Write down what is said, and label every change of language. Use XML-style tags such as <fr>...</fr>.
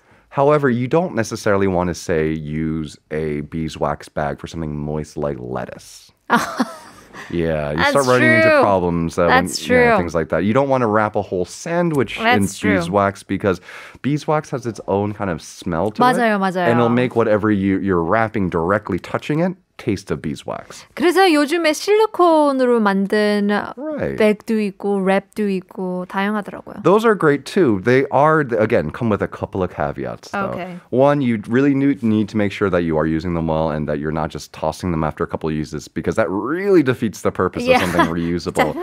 <en>However, you don't necessarily want to use a beeswax bag for something moist like lettuce. Yeah, you start running into problems things like that. You don't want to wrap a whole sandwich in beeswax because beeswax has its own kind of smell to it.</en> <ko>맞아요.</ko> <en>And it'll make whatever you're wrapping directly touching it taste of beeswax.</en> <ko>그래서 요즘에 실리콘으로 만든 백도 있고 랩도 있고 다양하더라고요.</ko> <en>Those are great too. They are, again, come with a couple of caveats though. Okay. One, you really need to make sure that you are using them well and that you're not just tossing them after a couple of uses because that really defeats the purpose of something reusable.</en>